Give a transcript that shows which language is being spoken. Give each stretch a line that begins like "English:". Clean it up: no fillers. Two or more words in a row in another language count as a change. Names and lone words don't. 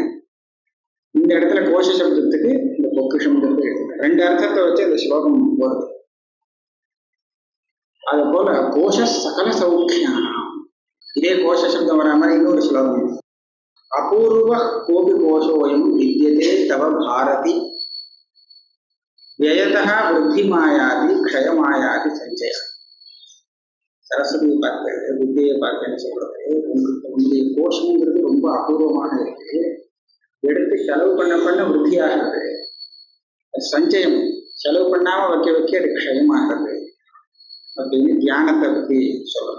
Tamil: இந்த இடத்துல கோஷ சப்தத்துக்கு இந்த பொக்கிஷம் 2 அர்த்தத்தை வச்சு இந்த ஸ்லோகம் வருது. அது போல கோஷ சகல சௌக்கியம். இதே கோஷ சப்தம் வர மாதிரி இன்னொரு ஸ்லோகம்.
Sanskrit: अपूर्व कोपि कोषोयम् विद्यते तव भारति व्ययतः वृद्धिमायादि क्षयमायादि संचय.
Tamil: சரஸ்வதி பார்த்து வித்தியை பார்த்து சொல்றது, உங்களுடைய கோஷம்ங்கிறது ரொம்ப அபூர்வமாக இருக்கு. எடுத்து செலவு பண்ண விருத்தியாகிறது. சஞ்சயம் செலவு பண்ணாம வைக்க அது க்ஷயமாகிறது அப்படின்னு தியானத்தை பற்றி சொல்றது.